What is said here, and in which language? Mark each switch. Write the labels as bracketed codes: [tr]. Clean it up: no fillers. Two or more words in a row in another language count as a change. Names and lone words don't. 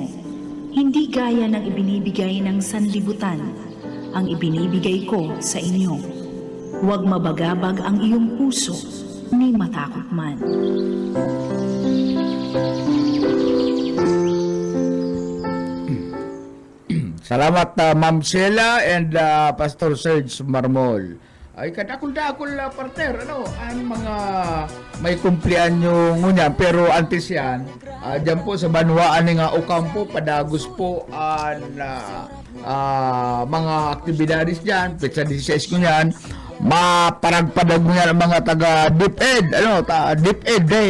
[tl] Hindi gaya ng ibinibigay ng sanlibutan, ang ibinibigay ko sa inyo. Huwag mabagabag ang iyong puso, ni matakot man. Salamat Ma'am Sheila and Pastor Serge Marmol. [bik] Ay kadakol-dakol partner, ang mga may kumplianyo ngunya pero antes yan, dyan po sa banwaan nga Ocampo, padagos po ang mga aktibidades dyan, petsa 16 ngunyan, maparagpadag mo yan ang mga taga DepEd, DepEd Day.